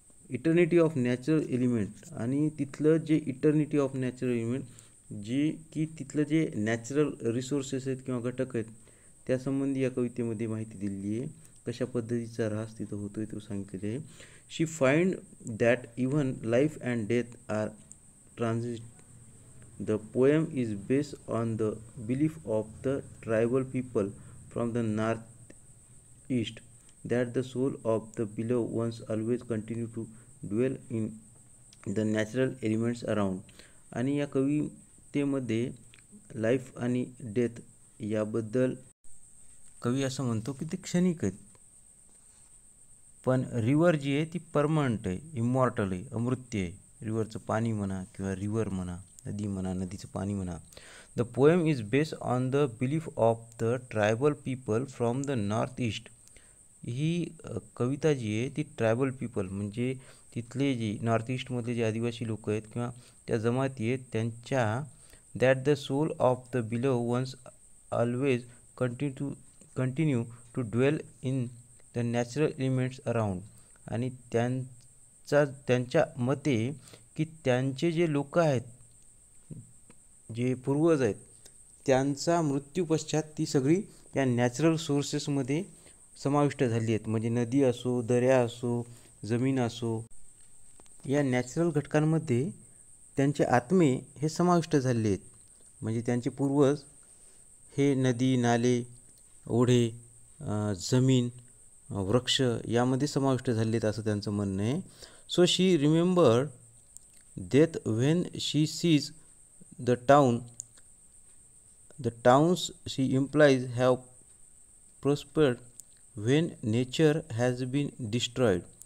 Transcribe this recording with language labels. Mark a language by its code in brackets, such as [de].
[en] eternity of natural element [mr] आणि तिथलं जे इटर्निटी ऑफ नॅचरल एलिमेंट जे की तिथलं जे नॅचरल रिसोर्सेस आहेत किंवा घटक आहेत त्यासंबंधी या कवितेमध्ये माहिती दिलेली आहे. कशा पद्धतीचा ऱ्हास तिथं होतोय तो सांगितलेलं आहे. [en] She find that even life and death are transit. The poem is based on the belief of the tribal people from the northeast. that the soul of the beloved ones always continue to dwell in the natural elements around. [mr] आणि या कवितेमध्ये life आणि death याबद्दल कवी असं म्हणतो की ते क्षणिक आहेत, पण रिव्हर जी आहे ती परमनंट आहे, इमॉर्टल आहे, अमृत्य आहे. रिव्हरचं पाणी म्हणा किंवा रिव्हर म्हणा, नदी म्हणा, नदीचं पाणी म्हणा. [en] The poem is based on the belief of the tribal people from the north east. [mr] ही कविता जी आहे ती ट्रायबल पीपल म्हणजे तिथले जे नॉर्थ ईस्टमधले जे आदिवासी लोक आहेत किंवा त्या जमाती आहेत त्यांच्या [en] That the soul of the beloved ones always continue to dwell in the natural elements around. [mr] आणि त्यांच्या मते की त्यांचे जे लोक आहेत, जे पूर्वज आहेत, त्यांचा मृत्यूपश्चात ती सगळी या नॅचरल सोर्सेसमध्ये समाविष्ट झाली आहेत. म्हणजे नदी असो, दऱ्या असो, जमीन असो, या नॅचरल घटकांमध्ये त्यांचे आत्मे हे समाविष्ट झाले आहेत. म्हणजे त्यांचे पूर्वज हे नदी, नाले, ओढे, जमीन, वृक्ष यामध्ये समाविष्ट झाले आहेत असं त्यांचं म्हणणं आहे. [en] So she remembered death when she sees the towns she implies have prospered when nature has been destroyed.